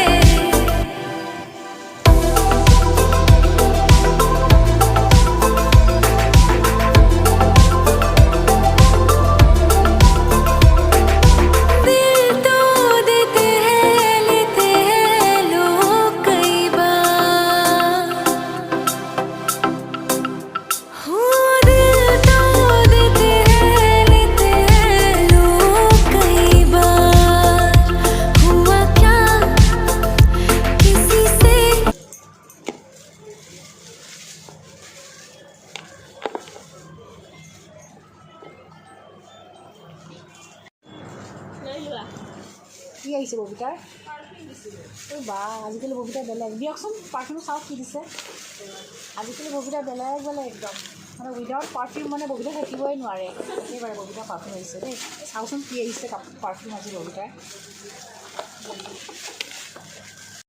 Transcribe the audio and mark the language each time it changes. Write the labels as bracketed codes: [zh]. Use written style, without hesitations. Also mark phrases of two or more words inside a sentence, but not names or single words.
[hi] दिल तो देते हैं, लेते हैं लोग कई बार। हो दिल तो देते हैं, लेते हैं लोग कई बार। हुआ क्या किसी से [as] কি আহিছে ববিতাৰ ঐ বা আজিকালি ববিতা বেলেগ দিয়কচোন পাৰফিউম চাওক কি দিছে আজিকালি ববিতা বেলেগ বেলেগ একদম মানে [en] without perfume [as] মানে ববিতা থাকিবই নোৱাৰে একেবাৰে ববিতা পাৰফিউম আহিছে দেই চাওকচোন কি আহিছে পাৰফিউম আজি ববিতাৰ